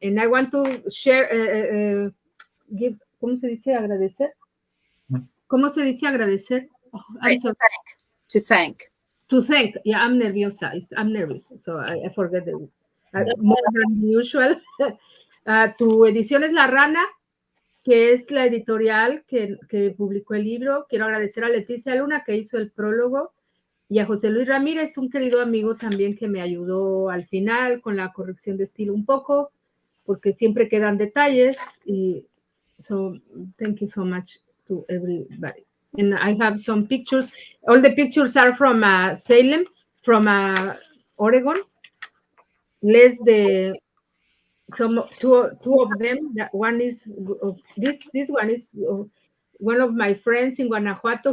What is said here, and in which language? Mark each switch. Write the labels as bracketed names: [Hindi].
[English] And I want to share, give, [Spanish] ¿cómo se dice agradecer? ¿Cómo se dice agradecer? [English] Oh, right, to thank. To thank. Yeah, I'm [Spanish] nerviosa. [English] I'm nervous, so I forget the more than usual. [Spanish] Tu Ediciones La Rana, que es la editorial que publicó el libro. Quiero agradecer a Leticia Luna, que hizo el prólogo, y a José Luis Ramírez, un querido amigo también que me ayudó al final con la corrección de estilo un poco, porque siempre quedan detalles. [English] Y so, thank you so much to everybody. And I have some pictures. All the pictures are from Salem, from Oregon. Two of them. That one is this one is one of my friends in Guanajuato.